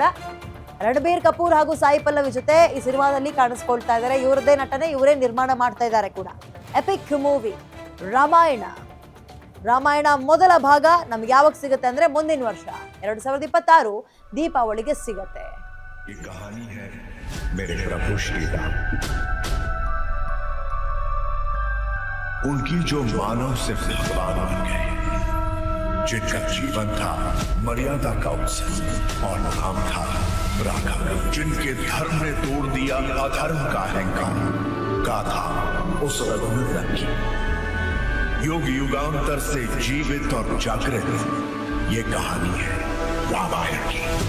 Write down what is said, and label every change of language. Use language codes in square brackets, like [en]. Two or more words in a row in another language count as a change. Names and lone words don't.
[kn] ರಣಬೀರ್ ಕಪೂರ್ ಹಾಗೂ ಸಾಯಿ ಪಲ್ಲವಿ ಜೊತೆ ಈ ಸಿನಿಮಾದಲ್ಲಿ ಕಾಣಿಸ್ಕೊಳ್ತಾ ಇದ್ದಾರೆ. ಇವರದೇ ನಟನೆ, ಇವರೇ ನಿರ್ಮಾಣ ಮಾಡ್ತಾ ಇದ್ದಾರೆ ಕೂಡ. [en] epic movie [kn] ರಾಮಾಯಣ ಮೊದಲ ಭಾಗ ನಮ್ಗೆ ಯಾವಾಗ ಸಿಗುತ್ತೆ ಅಂದ್ರೆ ಮುಂದಿನ ವರ್ಷ 2026 ದೀಪಾವಳಿಗೆ ಸಿಗುತ್ತೆ. [hi] उनकी जो मानव से भगवान बन गए, जिनका जीवन था मर्यादा का उत्सव और नाम था राघव, जिनके धर्म ने तोड़ दिया अधर्म का अहंकार, गाथा उस रघुवीर की युग युगांतर से जीवित और जागृत ये कहानी है रामायण की।